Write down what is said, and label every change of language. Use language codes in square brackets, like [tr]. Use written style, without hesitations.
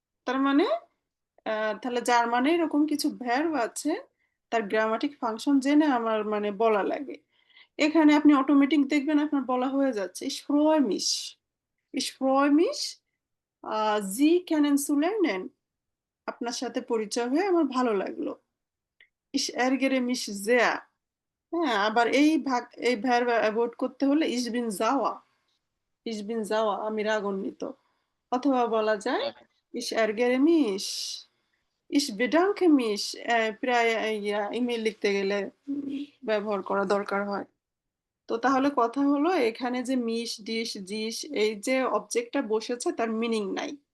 [bn] তার মানে তাহলে যার মানে এরকম কিছু ভ্যার্ব আছে, তার গ্রামাটিক ফাংশন জেনে আমার মানে বলা লাগে। এখানে আপনি অটোমেটিক দেখবেন আপনার বলা হয়ে যাচ্ছে [de] ich freue mich, ich freue mich Sie kennenzulernen, [bn] আপনার সাথে পরিচয় হয়ে আমার ভালো লাগলো। [de] ich ärgere mich sehr, [bn] হ্যাঁ আবার এই ভার্ব অ্যাভয়েড করতে হলে [de] ich bin sauer, ich bin sauer, [bn] আমি রাগান্বিত। অথবা বলা যায় [de] ich ärgere mich, ich bedanke mich, [bn] প্রায় ইমেল লিখতে গেলে ব্যবহার করা দরকার হয়। তো তাহলে কথা হলো এখানে যে মিশ ডিশ জিস এই যে অবজেক্টটা বসেছে তার মিনিং নাই।